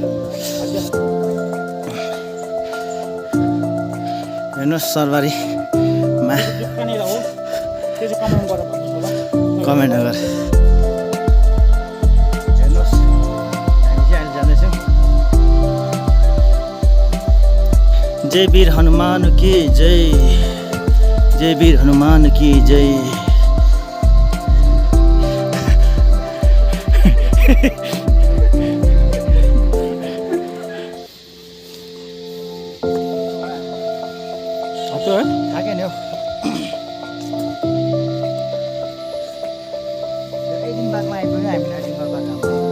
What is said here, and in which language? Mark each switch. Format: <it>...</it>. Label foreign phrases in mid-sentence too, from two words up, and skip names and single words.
<ne>हेर्नुहोस् सरबारीमा कमेन्ट गर। हेर्नुहोस् हामी चाहिँ अहिले जाँदैछौँ।</ne> <hi>जय वीर हनुमान की जय, जय वीर हनुमान की जय।</hi> <ne>थाके नि हौ, एकदिन बादमा आइपुग्यो हामी नाइटिङ्गेल पार्क।</ne>